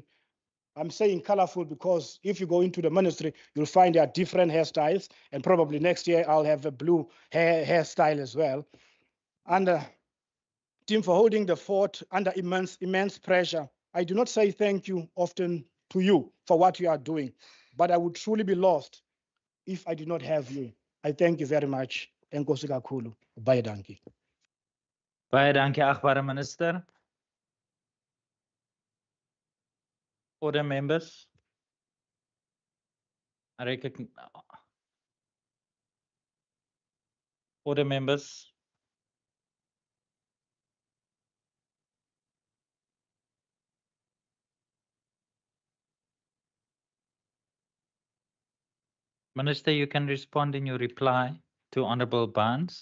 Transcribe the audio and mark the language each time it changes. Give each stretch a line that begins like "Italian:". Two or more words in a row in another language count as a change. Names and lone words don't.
English: I'm saying colorful because if you go into the ministry, you'll find there are different hairstyles, and probably next year I'll have a blue hairstyle as well. And team, for holding the fort under immense pressure. I do not say thank you often to you for what you are doing, but I would truly be lost if I did not have you. I thank you very much.
Xhosa: Enkosi kakhulu.
Afrikaans: Baie dankie. Baie dankie, agbare minister.
English: Other members? Other members? Minister, you can respond in your reply to Honorable Barnes.